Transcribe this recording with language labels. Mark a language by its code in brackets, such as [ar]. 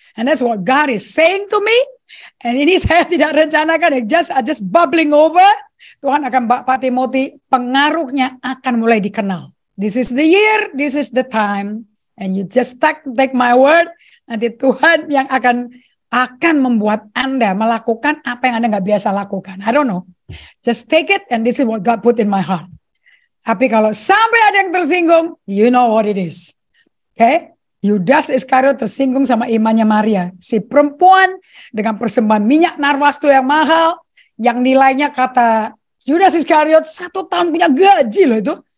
[en] And that's what God is saying to me. And ini saya tidak rencanakan, just bubbling over. [id] Tuhan akan Pak Timothy, pengaruhnya akan mulai dikenal. [en] This is the year, this is the time. And you just take my word. [id] Nanti Tuhan yang akan membuat Anda melakukan apa yang Anda nggak biasa lakukan. [en] I don't know. Just take it and this is what God put in my heart. [id] Tapi kalau sampai ada yang tersinggung, [en] you know what it is. [id] Okay? Yudas Iskariot tersinggung sama imannya Maria. Si perempuan dengan persembahan minyak narwastu yang mahal, yang nilainya kata Yudas Iskariot 1 tahun punya gaji loh itu.